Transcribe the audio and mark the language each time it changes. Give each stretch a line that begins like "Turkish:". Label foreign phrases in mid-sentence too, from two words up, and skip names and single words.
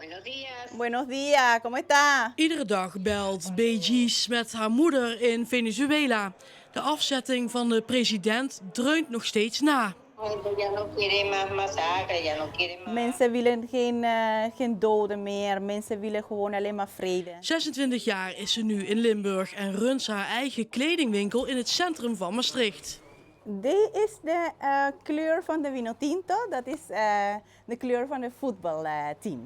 Spanish: Buenos días. Buenos días, ¿cómo está?
Dutch: Iedere dag belt Beatriz met haar moeder in Venezuela. De afzetting van de president dreunt nog steeds na.
Spanish: Ya no quiere más masacre, ya no quiere más.
Dutch: Mensen willen geen doden meer. Mensen willen gewoon alleen maar vrede. 26 jaar is ze nu in Limburg en runt ze haar eigen kledingwinkel in het centrum van Maastricht. Dit is de kleur van de Vinotinto. Dat is de kleur van het voetbalteam.